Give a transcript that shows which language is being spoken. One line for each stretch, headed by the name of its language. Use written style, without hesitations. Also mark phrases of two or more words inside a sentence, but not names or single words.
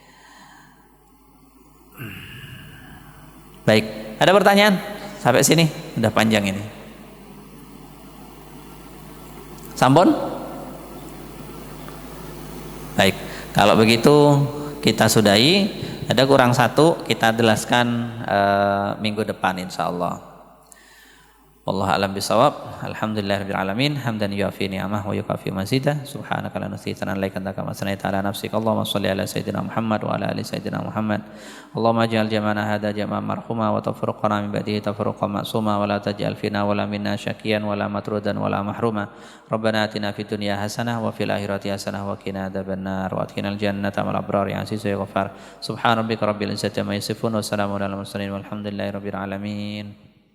Indonesian: Baik, ada pertanyaan sampai sini? Udah panjang ini. Sampun? Baik, kalau begitu kita sudahi. Ada kurang satu, kita jelaskan minggu depan insyaallah.
Arabic: والله أعلم بالصواب. الحمد لله رب العالمين، حمدا يوافي نعمه ويكافئ مزيده. سبحانك لا نحصي ثناء عليك أنت كما أثنيت على نفسك. اللهم صل على سيدنا محمد وعلى آل سيدنا محمد. اللهم اجعل جمعنا هذا جمعا مرحوما وتفرقنا من بعده تفرقا معصوما ولا تجعل فينا ولا منا شقيا ولا مطرودا ولا محروما. ربنا آتنا في الدنيا حسنة وفي الآخرة حسنة وقنا عذاب النار وأدخلنا الجنة مع الأبرار يا عزيز يا غفار. سبحان ربك رب العزة عما يصفون وسلام على المرسلين والحمد لله رب العالمين.